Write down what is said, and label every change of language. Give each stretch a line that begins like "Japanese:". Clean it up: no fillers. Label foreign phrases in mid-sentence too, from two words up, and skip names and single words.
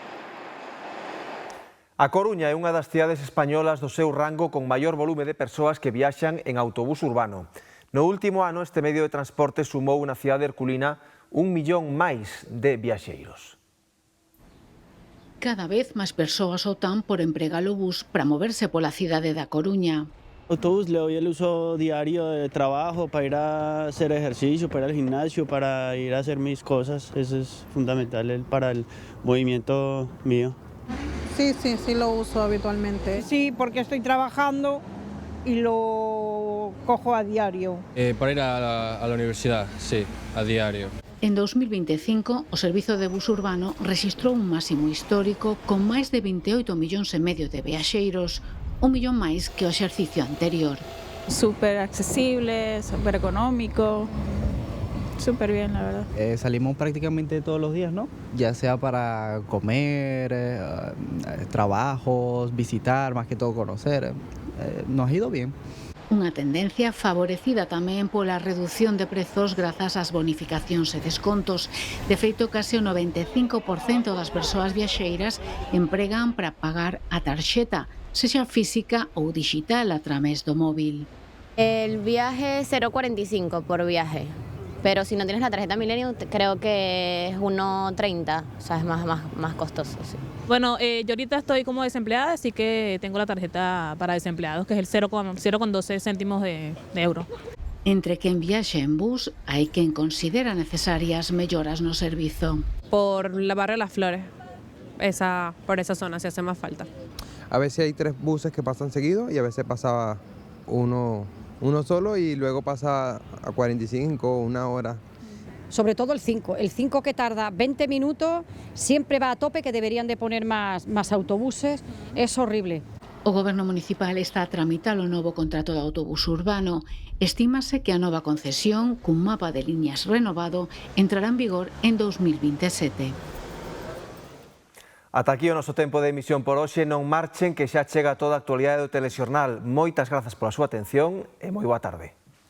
Galician: A Coruña é unha das cidades españolas do seu rango con maior volume de persoas que viaxan en autobús urbano. No último ano, este medio de transporte sumou na cidade herculina 1 millón máis de viaxeiros. Cada vez máis persoas optan por empregar o bus para moverse pola cidade da Coruña.
Spanish: El autobús le doy el uso diario de trabajo para ir a hacer ejercicio, para ir al gimnasio, para ir a hacer mis cosas. Eso es fundamental para el movimiento mío. Sí, lo uso habitualmente. Sí, porque estoy trabajando y lo cojo a diario. Para ir a la universidad, sí, a diario.
Galician: En 2025, o Servizo de Bus Urbano rexistrou un máximo histórico con máis de 28 millóns e medio de viaxeiros, 1 millón máis que o exercicio anterior.
Spanish: Súper accesible, súper económico, súper bien, la verdad. Salimos prácticamente todos los días, ¿no? Ya sea para comer, trabajos, visitar, más que todo conocer. Nos ha ido bien.
Galician: Unha tendencia favorecida tamén pola reducción de prezos grazas ás bonificacións e descontos. De feito, case o 95% das persoas viaxeiras empregan para pagar a tarxeta, sexa física ou digital a través do móvil.
Spanish: El viaje es 0,45 por viaje, pero si no tienes la tarjeta Millennium creo que es 1,30, o sea, es más costoso. Sí. Bueno, yo ahorita estoy como desempleada, así que tengo la tarjeta para desempleados, que es el 0,12 céntimos de euro.
Galician: Entre quen viaxe en bus, hai quen considera necesarias melloras no servizo.
Spanish: Por la Barrio de las Flores, por esa zona se hace más falta. A veces hay 3 buses que pasan seguido y a veces pasaba uno solo y luego pasa a 45, una hora. Sobre todo el 5 que tarda 20 minutos, siempre va a tope, que deberían de poner más autobuses, es horrible.
Galician: O Goberno municipal está a tramitar o novo contrato de autobús urbano. Estímase que a nova concesión, cun mapa de liñas renovado, entrará en vigor en 2027. Ata aquí o noso tempo de emisión por hoxe. Non marchen, que xa chega toda a actualidade do telexornal. Moitas grazas pola súa atención e moi boa tarde.